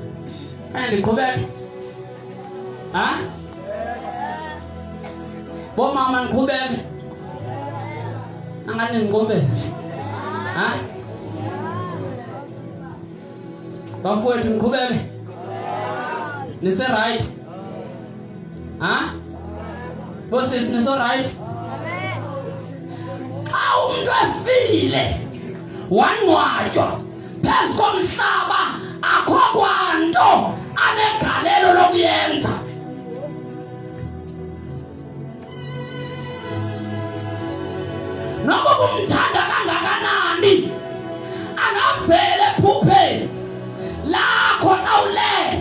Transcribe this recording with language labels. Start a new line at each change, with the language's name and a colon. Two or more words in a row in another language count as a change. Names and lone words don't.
Xhosa: Ndiqhubeke. Bomama niqhubeke. Angani niqhubeke. Bafowethu niqhubeke. Nise right? Bosisi niso right? Xa umuntu efile wangcwatywa phezu komhlaba akho kwanto anegalelo lokuyenza. Nokuba umthanda kangakanani angavele ephupheni lakho xa ulele.